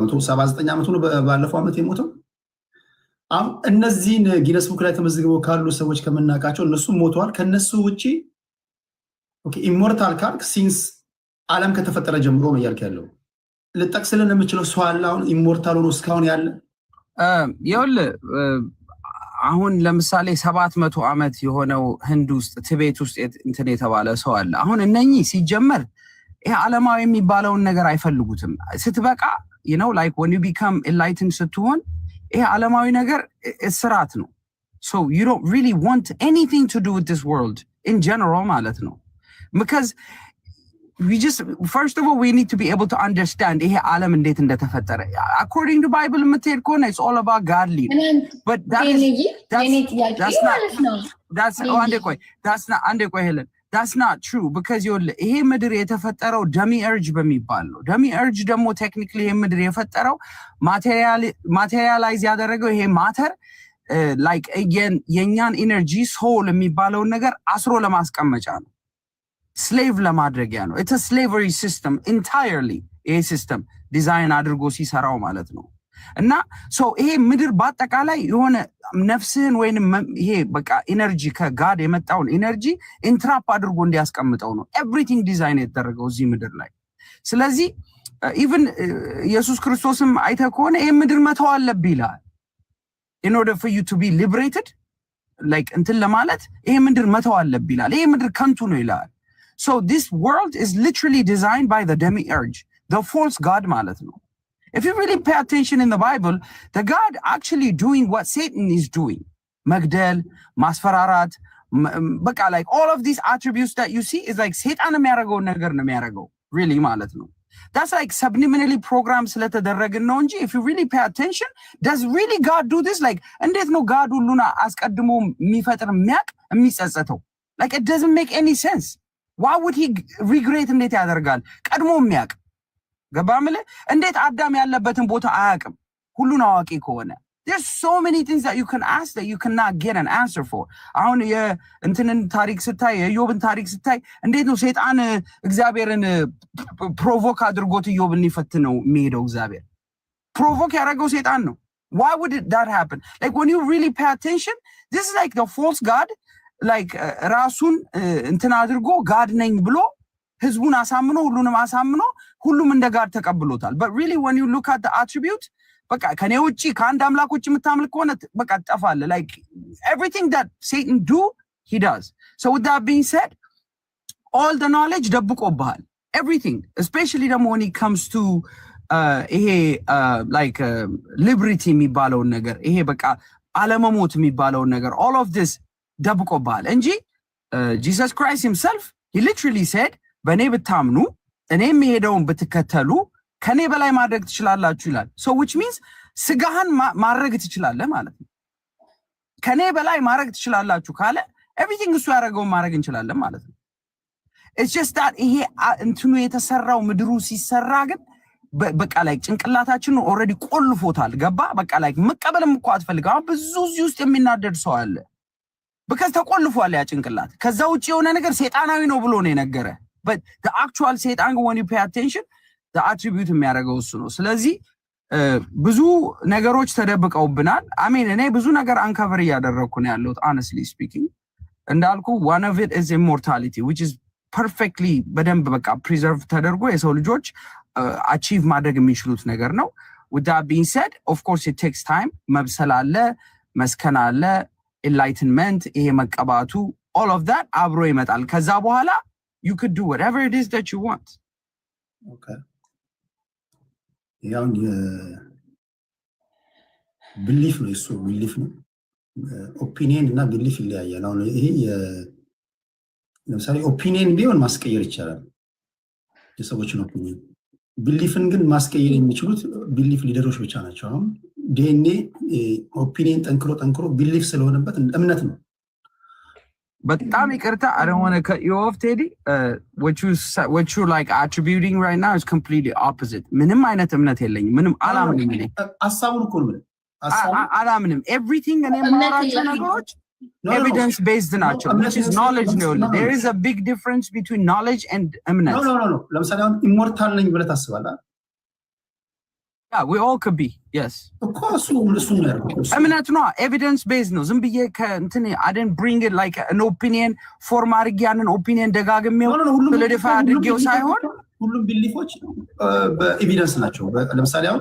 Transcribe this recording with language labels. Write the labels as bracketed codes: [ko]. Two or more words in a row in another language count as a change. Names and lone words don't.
[am] በ179 ዓመቱ ነው ባለፈው ዓመት የሞተው። አሁን እነዚህን ጊነስ ቡክ ላይ ተመዝግበው ካሉ ሰዎች ከምናውቃቸው እነሱም ሞተዋል። ከነሱ ውጪ ኢሞርታል ካልክ ሲንስ ዓለም ከተፈጠረ ጀምሮ ነው እያልክ ያለው። ልጠቅስልን የምችለው ሰው አለ አሁን ኢሞርታል ሆኖ እስካሁን ያለ? ይኸውልህ አሁን ለምሳሌ 700 ዓመት የሆነው ህንድ ውስጥ ቲቤት ውስጥ እንትን የተባለ ሰው አለ። አሁን እነኚህ ሲጀመር ይሄ ዓለማዊ የሚባለውን ነገር አይፈልጉትም። ስትበቃ ላይክ [en] when you become enlightened [am] ስትሆን ይሄ ዓለማዊ ነገር እስራት ነው። [en] so you don't really want anything to do with this world in general [am] ማለት ነው። [en] because we just first of all we need to be able to understand [am] ይሄ ዓለም እንዴት እንደተፈጠረ [en] according to Bible [am] የምትሄድ ከሆነ [en] it's all about godly, but that's not true because [am] ይሄ ምድር የተፈጠረው ደሚ እርጅ በሚባል ነው። ደሚ እርጅ ደግሞ ቴክኒካሊ ይሄ ምድር የፈጠረው ማቴሪያላይዝ ያደረገው ይሄ ማተር ላይክ የኛን [en] energy soul [am] የሚባለውን ነገር አስሮ ለማስቀመጫ ነው፣ ስሌቭ ለማድረጊያ ነው። [en] it's a slavery system entirely [am] ይሄ [en] system design [am] አድርጎ ሲሰራው ማለት ነው። እና ይሄ ምድር በአጠቃላይ የሆነ ነፍስህን ወይንም ይሄ በቃ ኢነርጂ ከጋድ የመጣውን ኢነርጂ ኢንትራፕ አድርጎ እንዲያስቀምጠው ነው [en] everything design [am] የተደረገው እዚህ ምድር ላይ። ስለዚህ ኢቭን ኢየሱስ ክርስቶስም አይተህ ከሆነ ይሄ ምድር መተው አለብህ ይላል። [en] in order for you to be liberated like [am] እንትን ለማለት ይሄ ምድር መተው አለብህ ይላል። ይሄ ምድር ከንቱ ነው ይላል። [en] so this world is literally designed by the demiurge, the false god [am] ማለት ነው። [en] If you really pay attention in the Bible, the God actually doing what Satan is doing. Magdal, Masfararat, baka like all of these attributes that you see is like Satan [am] የሚያደርገው ነገር ነው የሚያደርገው [en] really [am] ማለት ነው። [en] That's like subliminally programmed [am] ስለተደረገ ነው እንጂ [en] if you really pay attention, does really God do this? [am] Like እንዴት ነው God ሁሉን አስቀድሞ የሚፈጥር የሚያውቅ የሚጸጸተው? [en] Like it doesn't make any sense. Why would he regret [am] እንዴት ያደርጋል? ቀድሞ የሚያውቅ ገባምለ እንዴት አዳም ያለበትን ቦታ አያውቅም? [en] ሁሉን አዋቂ ከሆነ there's so many things that you can ask that you cannot get an answer for. [am] አሁን የእንትንን ታሪክ ስታይ የኢዮብን ታሪክ ስታይ እንዴት ነው ሰይጣን እግዚአብሔርን ፕሮቮክ አድርጎት ኢዮብን ሊፈትነው የሚሄደው? እግዚአብሔር ፕሮቮክ ያደረገው ሰይጣን ነው። [en] Why would that happen? Like when you really pay attention, this is like the false god like [am] ራሱን እንትን አድርጎ ጋድ ነኝ ብሎ ህዝቡን አሳምኖ ሁሉንም አሳምኖ ሁሉም እንደ ጋር ተቀብሎታል። [en] but really when you look at the attribute [am] በቃ ከኔ ውጪ ከአንድ አምላክ ውጪ የምታምልክ ከሆነ በቃ ትጠፋለህ። [en] like everything that Satan do he does. So with that being said, all the knowledge [am] ደብቆብሃል [en] everything, especially [am] ደግሞ [en] when it comes to [am] ይሄ [en] like liberty [am] የሚባለውን ነገር ይሄ በቃ አለመሞት የሚባለውን ነገር [en] all of this [am] ደብቆብሃል እንጂ [en] Jesus Christ himself he literally said [am] በእኔ ብታምኑ እኔ የሚሄደውን ብትከተሉ ከኔ በላይ ማድረግ ትችላላችሁ ይላል። [en] so which means [am] ስጋህን ማድረግ ትችላለህ ማለት ነው። ከኔ በላይ ማድረግ ትችላላችሁ ካለ everything እሱ ያደረገውን ማድረግ እንችላለን ማለት ነው። [en] it's just that [am] ይሄ እንትኑ የተሰራው ምድሩ ሲሰራ ግን በቃ ላይ ጭንቅላታችንን ኦልሬዲ ቆልፎታል። ገባ በቃ ላይ መቀበልም እኮ አትፈልግም። አሁን ብዙ እዚህ ውስጥ የሚናደድ ሰው አለ because ተቆልፏል ያ ጭንቅላት። ከዛ ውጪ የሆነ ነገር ሰይጣናዊ ነው ብሎ ነው የነገረ [en] but the actual Satan when you pay attention the attribute [am] የሚያደርገው እሱ ነው። ስለዚህ ብዙ ነገሮች ተደብቀውብናል። እኔ ብዙ ነገር አንከቨር እያደረኩ ነው ያለሁት [en] honestly speaking። [am] እንዳልኩ [en] one of it is immortality which is perfectly [am] በደንብ በቃ preserve ተደርጎ የሰው ልጆች achieve ማድረግ የሚችሉት ነገር ነው። [en] with that being said, of course it takes time። [am] መብሰል አለ፣ መስከን አለ፣ enlightenment ይሄ መቀባቱ [en] all of that [am] አብሮ ይመጣል። ከዛ በኋላ [en] you could do whatever it is that you want. [am] Okay. ያው belief ነው እሱ belief ነው ኦፒኒየን እና belief ይለያያል አሁን ይሄ ለምሳሌ ኦፒኒየን ቢሆን ማስቀየር ይቻላል የሰዎችን ኦፒኒየን beliefን ግን ማስቀየር የሚችሉት belief ሊደሮች ብቻ ናቸው አሁን ዲኤንኤ ኦፒኒየን ጠንክሮ belief ስለሆነበት እምነት ነው [en] በጣም ይቅርታ I don't want to cut you off Teddy what you like attributing right now is completely opposite [am] ምንም አይነት እምነት የለኝም ምንም አላምንም እኔ ሐሳቡን እኮ ነው [en] አላምንም everything [am] እኔ ማራቸው ነገሮች [en] evidence based ናቸው which is knowledge ነው there is a big difference between knowledge and እምነት [am] no ለምሳሌ አሁን ኢሞርታል ነኝ ብለህ ታስባለህ [en] Yeah, we all could be. Yes. Of course, [am] እምነት ነው [en] evidence based [am] ነው ዝም ብዬ ከእንትን [en] I didn't bring it like an opinion form [am] አድርጌ ያንን opinion ደጋግሜው solidify አድርጌው ሳይሆን ሁሉም ቢሊፎች በኤቪደንስ ናቸው ለምሳሌ አሁን